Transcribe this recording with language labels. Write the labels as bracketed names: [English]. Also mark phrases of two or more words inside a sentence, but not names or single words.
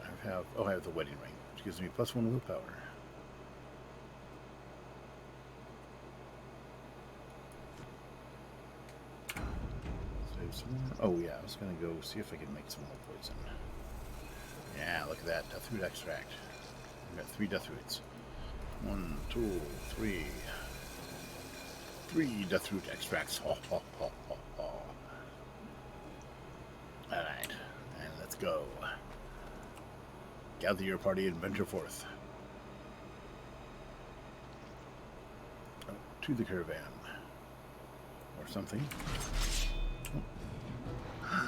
[English] I have the wedding ring, which gives me +1 willpower. Save some more. Oh yeah, I was gonna go see if I can make some more poison. Yeah, look at that, Deathroot extract. I've got 3 Deathroots. 1, 2, 3. 3 Deathroot extracts. Ho, ho, ho, ho, ho. Alright, and let's go. Gather your party and venture forth. Oh, to the caravan. Or something. Oh.